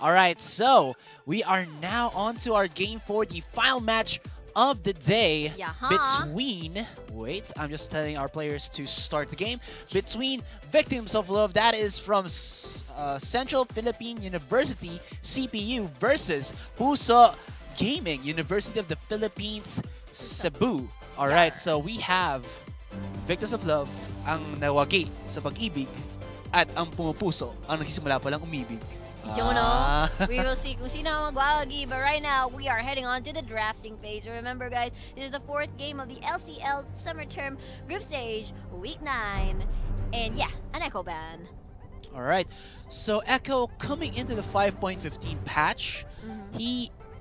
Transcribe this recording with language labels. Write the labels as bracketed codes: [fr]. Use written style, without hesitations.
[en] Alright, so we are now on to our game for the final match of the day between... Wait, I'm just telling our players to start the game. Between Victims of Love, that is from Central Philippine University, CPU, versus Puso Gaming, University of the Philippines, Cebu. Alright, so we have [tl] Victims of Love, ang nawagi sa pag-ibig, at ang pumupuso, ang nagsisimula palang umibig. [en] You know, we will see [tl] kung sino ang magwawagi. [en] But right now, we are heading on to the drafting phase. Remember, guys, this is the 4th game of the LCL Summer Term Group Stage, Week 9. And yeah, an Echo ban. Alright, so Echo coming into the 5.15 patch, he...